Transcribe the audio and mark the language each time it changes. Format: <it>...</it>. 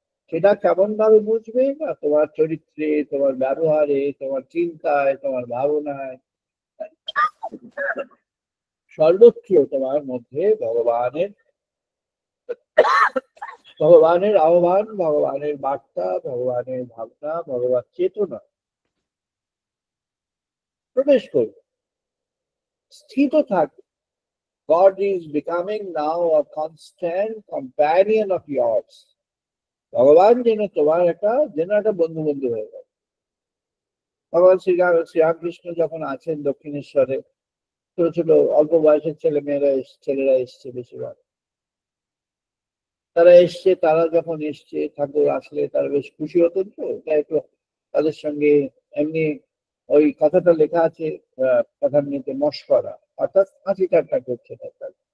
<bn>সেটা কেমন ভাবে বুঝবে না, তোমার চরিত্রে, তোমার ব্যবহারে, তোমার চিন্তায়, তোমার ভাবনায়, সর্বত্র তোমার মধ্যে ভগবানের আহ্বান, ভগবানের বার্তা, ভগবানের ভাবনা, ভগবান চেতনা প্রবেশ করবে, স্থিত থাকবে।</bn> <en>God is becoming now a constant companion of yours.</en> <bn>ভগবান যেন তোমার একটা বন্ধু বন্ধু হয়ে গেল। ভগবান শ্রীরামকৃষ্ণ যখন আছেন দক্ষিণেশ্বরে, ছোট ছোট অল্প বয়সের ছেলেরা এসছে বেশিরভাগ। তারা যখন এসছে, ঠাকুর আসলে তারা বেশ খুশি হতেন, তো তাই একটু তাদের সঙ্গে এমনি ওই কথাটা লেখা আছে কথার মধ্যে মশকরা, অর্থাৎ হাসি ঠাট্টা করছে তার।</bn>